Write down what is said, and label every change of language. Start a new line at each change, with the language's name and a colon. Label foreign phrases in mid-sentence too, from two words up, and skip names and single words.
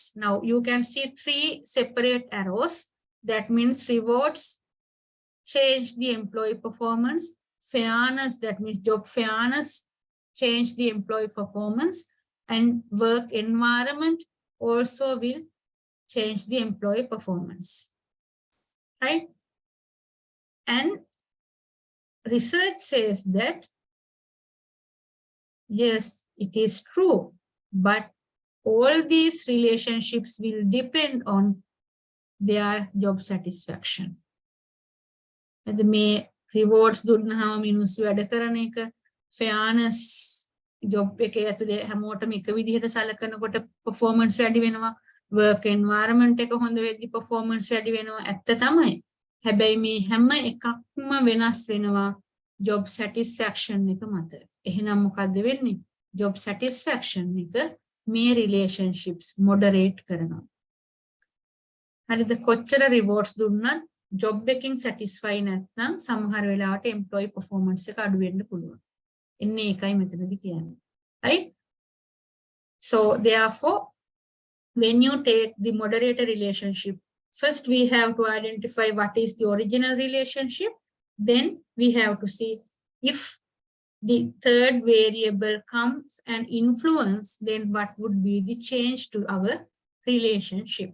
English: Now you can see three separate arrows. That means rewards change the employee performance, fairness, that means job fairness, change the employee performance, and work environment also will change the employee performance, right? And research says that, yes, it is true, but all these relationships will depend on their job satisfaction.
Sinhala: මේ rewards දුන්නාම මිනිස්සු වැඩ කරන එක
English: fairness job
Sinhala: එකේ ඇතුලේ හැමෝටම එක විදිහට සැලකනකොට performance වැඩි වෙනවා
English: work environment
Sinhala: එක හොඳ වෙද්දි performance වැඩි වෙනවා ඇත්ත තමයි හැබැයි මේ හැම එකක්ම වෙනස් වෙනවා
English: job satisfaction
Sinhala: එක මත එහෙනම් මොකද්ද වෙන්නේ
English: job satisfaction
Sinhala: එක මේ
English: relationships moderate
Sinhala: කරනවා හරිද කොච්චර rewards දුන්නත් job එකකින් satisfy නැත්නම් සමහර වෙලාවට
English: employee performance
Sinhala: එක අඩු වෙන්න පුළුවන්. එන්නේ ඒකයි මෙතනදී කියන්නේ.
English: Right? So therefore when you take the moderator relationship, first we have to identify what is the original relationship, then we have to see if the third variable comes and influence, then what would be the change to our relationship.